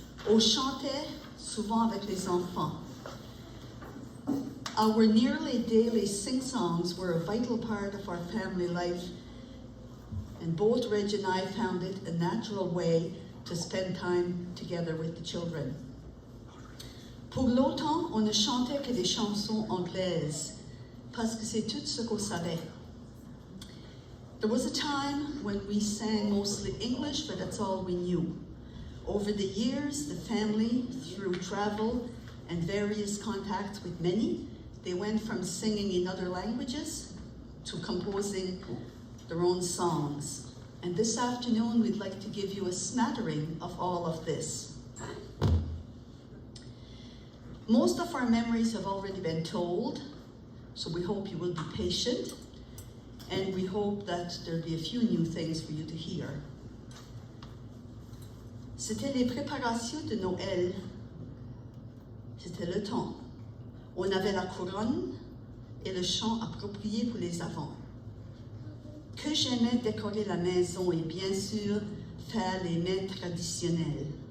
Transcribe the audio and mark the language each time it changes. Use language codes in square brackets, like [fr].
[fr] On chantait souvent avec les enfants. [en] Our nearly daily sing-songs were a vital part of our family life, and both Reg and I found it a natural way to spend time together with the children. [fr] Pour longtemps, on ne chantait que des chansons anglaises, parce que c'est tout ce qu'on savait. [en] There was a time when we sang mostly English, but that's all we knew. Over the years, the family, through travel and various contacts with many, they went from singing in other languages to composing their own songs. And this afternoon, we'd like to give you a smattering of all of this. Most of our memories have already been told, so we hope you will be patient. And we hope that there'll be a few new things for you to hear. [fr] C'était les préparations de Noël. C'était le temps. On avait la couronne et le chant approprié pour les enfants. Que j'aimais décorer la maison et bien sûr faire les mets traditionnels.